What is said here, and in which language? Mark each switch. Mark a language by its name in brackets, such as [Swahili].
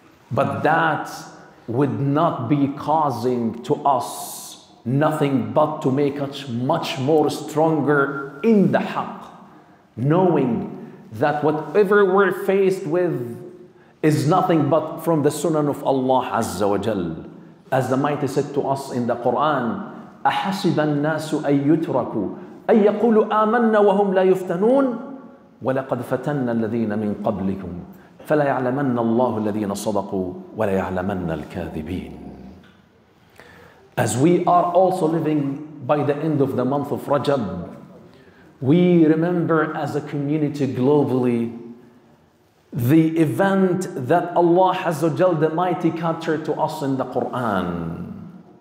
[English] But that would not be causing to us nothing but to make us much more stronger in the haqq, knowing that whatever we're faced with is nothing but from the sunnah of Allah Azza wa Jal. As the Mighty said to us in the Quran, [Arabic] أَحَسِبَ النَّاسُ أَن يُتْرَكُوا أَن يَقُولُوا آمَنَّا وَهُمْ لَا يُفْتَنُونَ وَلَقَدْ فَتَنَّا الَّذِينَ مِنْ قَبْلِكُمْ فَلَا يَعْلَمَنَّ اللَّهُ الَّذِينَ صَدَقُوا وَلَا يَعْلَمَنَّ الْكَاذِبِينَ. [English] As we are also living by the end of the month of Rajab, we remember as a community globally the event that Allah Azza wa Jal the Mighty captured to us in the Quran.